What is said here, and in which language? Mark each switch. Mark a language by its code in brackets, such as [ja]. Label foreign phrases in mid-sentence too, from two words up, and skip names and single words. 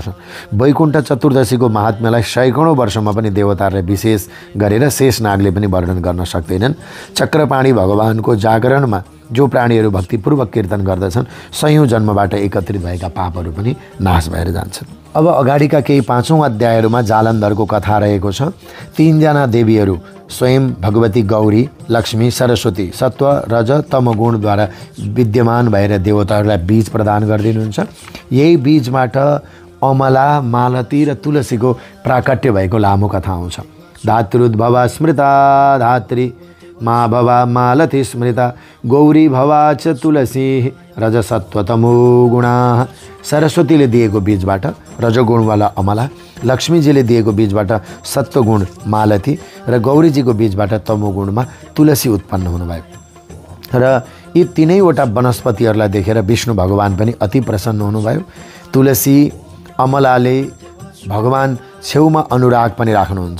[ne] वैकुण्ठ चतुर्दशीको महात्म्यलाई सैकौँ वर्षमा पनि देवताहरूले विशेष गरेर शेषनागले पनि वर्णन गर्न सक्दैनन्। चक्रपाणी भगवानको जागरणमा जो प्राणीहरू भक्तिपूर्वक कीर्तन गर्दछन् सयौँ जन्मबाट एकत्रित भएका पापहरू पनि नाश भएर जान्छन्। अब अगाडिका केही 5औं अध्यायहरूमा जालन्धरको कथा रहेको छ। 3 जना देवीहरू स्वयं भगवती गौरी, लक्ष्मी, सरस्वती सत्व, रज, तम गुणद्वारा विद्यमान भएर देवताहरूलाई बीज प्रदान गरिदिनुहुन्छ। यही बीजबाट अमला, मालती र तुलसीको प्राकट्य भएको लामो कथा आउँछ। [sa] धातृद्भवा स्मृता धात्री, मा भवा मालती स्मृता, गौरी भवा च तुलसी रजसत्वतमो गुणा। [ne] सरस्वतीले दिएको बीजबाट रजगुणवाला अमला, लक्ष्मीजीले दिएको बीजबाट सत्वगुण मालती र गौरीजीको बीजबाट तमोगुणमा तुलसी उत्पन्न हुनुभयो। र यी 3वटा वनस्पतिहरूलाई देखेर विष्णु भगवान पनि अति प्रसन्न हुनुभयो। तुलसी, अमलाले भगवान छेउमा अनुराग पनि राख्नुहुन्छ।